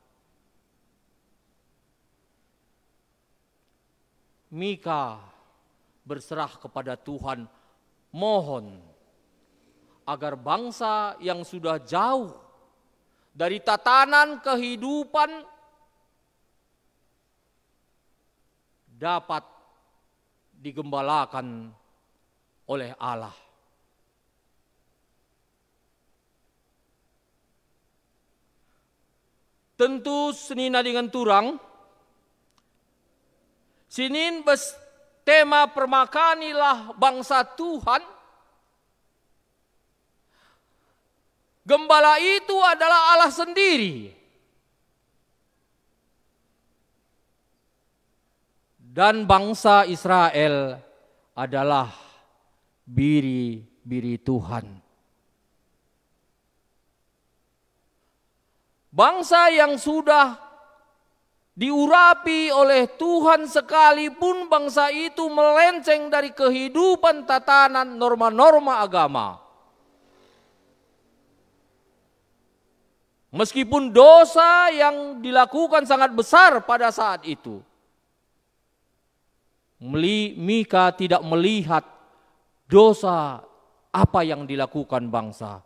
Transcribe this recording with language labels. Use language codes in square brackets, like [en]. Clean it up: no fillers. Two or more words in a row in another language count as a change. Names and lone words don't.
[id] Mika berserah kepada Tuhan, mohon agar bangsa yang sudah jauh dari tatanan kehidupan dapat digembalakan oleh Allah. Tentu senina dengan turang, sinin tema permakanilah bangsa Tuhan. Gembala itu adalah Allah sendiri. Dan bangsa Israel adalah biri-biri Tuhan. Bangsa yang sudah diurapi oleh Tuhan sekalipun bangsa itu melenceng dari kehidupan tatanan norma-norma agama. Meskipun dosa yang dilakukan sangat besar pada saat itu, Mika tidak melihat dosa apa yang dilakukan bangsa.